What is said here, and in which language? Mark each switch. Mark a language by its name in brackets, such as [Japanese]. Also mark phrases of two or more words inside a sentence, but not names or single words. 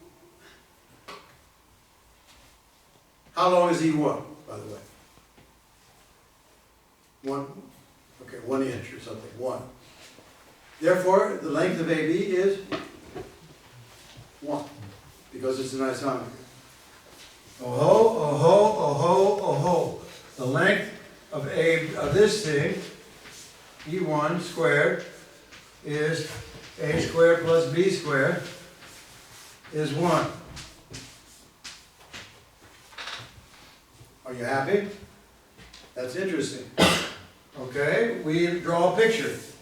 [English] How long is E1, by the way? 1 inch or something, 1. Therefore, the length of AB is 1, because it's an isometry. Oh ho, oh ho, oh ho, oh ho. The length of this thing, E1 squared, is A squared plus B squared is 1. Are you happy? That's interesting. Okay, we draw a picture.